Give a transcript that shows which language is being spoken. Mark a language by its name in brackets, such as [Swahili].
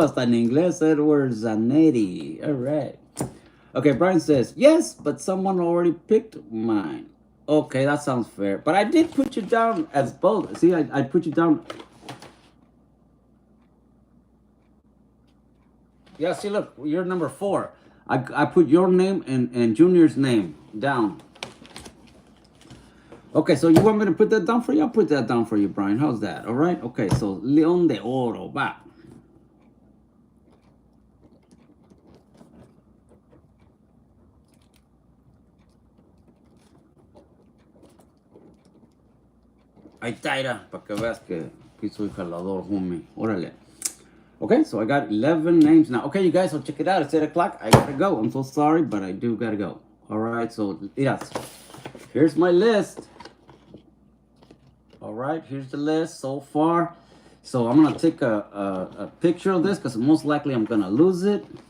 [Spanish] Hasta en inglés, Edward Zanetti. [English] All right. Okay, Brian says, yes, but someone already picked mine. Okay, that sounds fair. But I did put you down as both. See, I put you down. Yeah, see, look, you're number 4. I put your name and Junior's name down. Okay, so you want me to put that down for you? I'll put that down for you, Brian. How's that? All right? Okay, so León de Oro, va. [Spanish] Ahí está, para que veas que soy jalador, homie. [English] Órale. Okay, so I got 11 names now. Okay, you guys, so check it out. It's 8 o'clock. I gotta go. I'm so sorry, but I do gotta go. All right, so yes. Here's my list. All right, here's the list so far. So I'm gonna take a picture of this because most likely I'm gonna lose it.